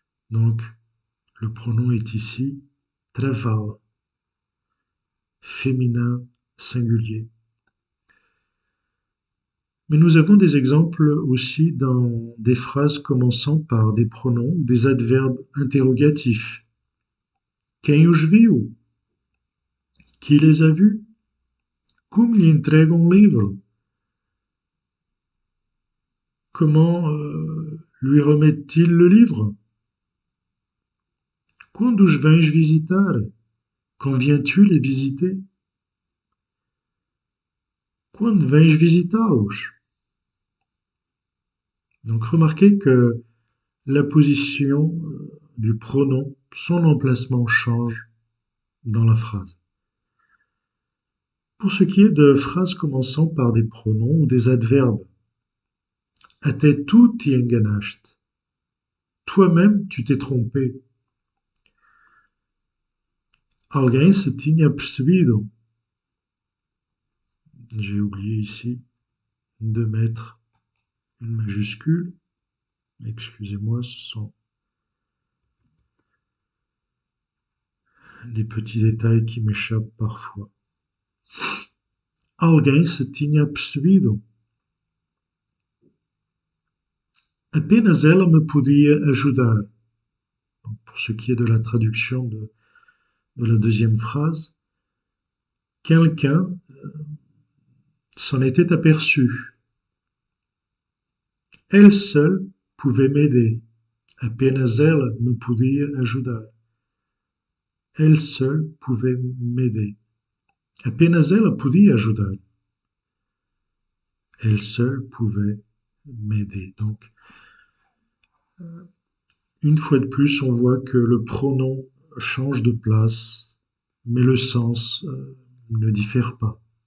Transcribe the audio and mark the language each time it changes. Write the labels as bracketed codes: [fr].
[fr] Donc, le pronom est ici travala, féminin singulier. Mais nous avons des exemples aussi dans des phrases commençant par des pronoms ou des adverbes interrogatifs. [pt] Quem os viu? [fr] Qui les a vus? [pt] Como lhe entregam livro? [fr] Comment lui remettent-ils le livre? [pt] Quando os vens visitar? [fr] Quand viens-tu les visiter? [pt] Quando vens visitá-los? [fr] Donc remarquez que la position du pronom, son emplacement change dans la phrase. Pour ce qui est de phrases commençant par des pronoms ou des adverbes, [pt] até tu te enganaste. [fr] Toi-même, tu t'es trompé. [pt] Alguém se tinha percebido. [fr] J'ai oublié ici de mettre une majuscule. Excusez-moi, ce sont des petits détails qui m'échappent parfois. [pt] Alguém se tinha percebido. Apenas ela me podia ajudar. [fr] Donc, pour ce qui est de la traduction de la deuxième phrase, quelqu'un s'en était aperçu. Elle seule pouvait m'aider. [pt] Apenas ela me podia ajudar. [fr] Elle seule pouvait m'aider. [pt] Apenas ela podia ajudar. [fr] Elle seule pouvait m'aider. Donc, une fois de plus, on voit que le pronom change de place, mais le sens ne diffère pas.